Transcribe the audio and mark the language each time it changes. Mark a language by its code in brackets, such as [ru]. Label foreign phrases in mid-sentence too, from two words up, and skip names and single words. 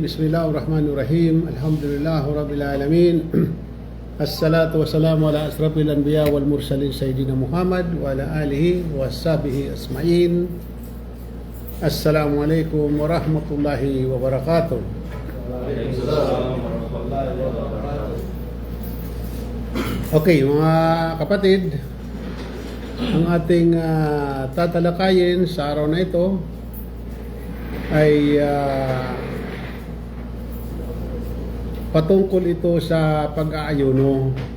[ar] بسم الله الرحمن الرحيم. الحمد لله رب العالمين. الصلاة والسلام على أشرف الأنبياء والمرسلين سيدنا محمد وعلى آله وصحبه أجمعين. السلام عليكم ورحمة الله وبركاته. [tl] Okay, mga kapatid, ang ating tatalakayin sa araw na ito ay patungkol ito sa pag-aayuno.